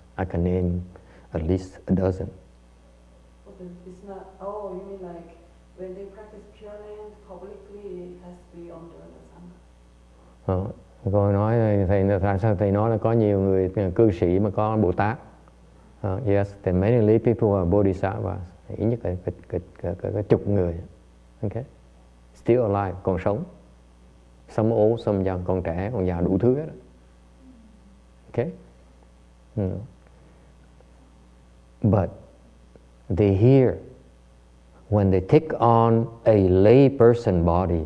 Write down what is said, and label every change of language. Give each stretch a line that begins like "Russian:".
English: I can name at least a dozen. But it's not. Oh, you mean like when they practice Pure Land publicly, it has to be under the sangha.
Vietnamese: Cô nói thầy tại sao thầy nói là có nhiều người cư sĩ mà có Bồ Tát?
English: Yes, there are many lay people who are bodhisattvas.
Vietnamese: Ít nhất cả chục người.
English: Okay, still alive,
Vietnamese: còn sống.
English: Some old, some young,
Vietnamese: còn trẻ, còn già, đủ thứ hết.
English: Okay? But they hear when they take on a lay person body.